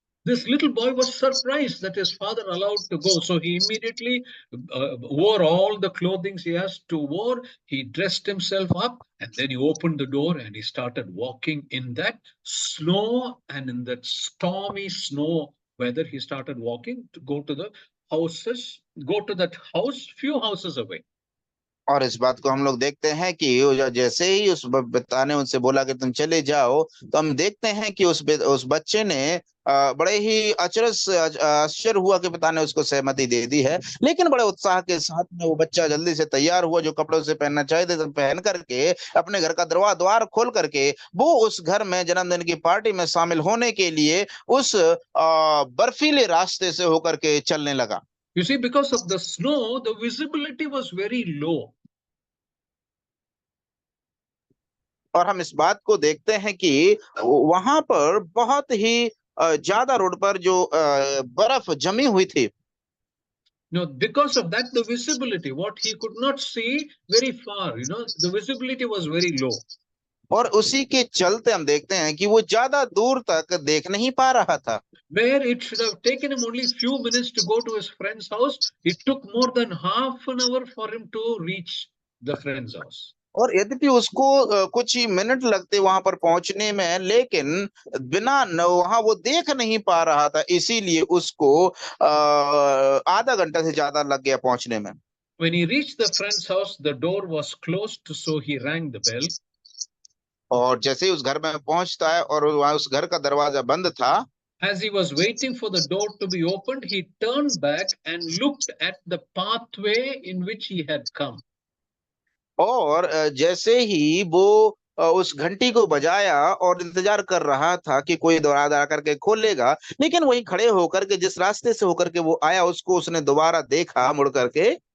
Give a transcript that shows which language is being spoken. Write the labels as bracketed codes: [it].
[en] This little boy was surprised that his father allowed to go. So he immediately wore all the clothing he has to wear. He dressed himself up and then he opened the door and he started walking in that snow and in that stormy snow weather. He started walking to go to the houses, go to that house, few houses away. [hi] और इस बात को हम लोग देखते हैं कि जैसे ही उस पिता ने उनसे बोला कि तुम चले जाओ, तो हम देखते हैं कि उस बच्चे ने बड़े ही आश्चर्य हुआ कि पिता ने उसको सहमति दे दी है, लेकिन बड़े उत्साह के साथ में वो बच्चा जल्दी से तैयार हुआ, जो कपड़े से पहनना चाहते थे पहन करके अपने घर का द्वार खोल करके वो उस घर में जन्मदिन की पार्टी में शामिल होने के लिए उस बर्फीले रास्ते से होकर के चलने लगा। [en] You see, because of the snow, the visibility was very low. [hi] और हम इस बात को देखते हैं कि वहां पर बहुत ही ज्यादा रोड पर जो बर्फ जमी हुई थी। [en] No, because of that, the visibility, what he could not see very far, the visibility was very low. [hi] और उसी के चलते हम देखते हैं कि वो ज्यादा दूर तक देख नहीं पा रहा था। [en] Where it should have taken him only few minutes to go to his friend's house, it took more than half an hour for him to reach the friend's house. [hi] और यद्यपि उसको कुछ ही मिनट लगते वहां पर पहुंचने में, लेकिन वहां वो देख नहीं पा रहा था, इसीलिए उसको आधा घंटा से ज्यादा लग गया पहुंचने में। [en] When he reached the friend's house, the door was closed, so he rang the bell. [hi] और जैसे ही उस घर में पहुंचता है और वहां उस घर का दरवाजा बंद था, [en] as he was waiting for the door to be opened, he turned back and looked at the pathway in which he had come. [hi] और जैसे ही वो उस घंटी को बजाया और इंतजार कर रहा था कि कोई दोबारा करके खोलेगा, लेकिन वहीं खड़े होकर के जिस रास्ते से होकर के वो आया उसको उसने दोबारा देखा मुड़ करके।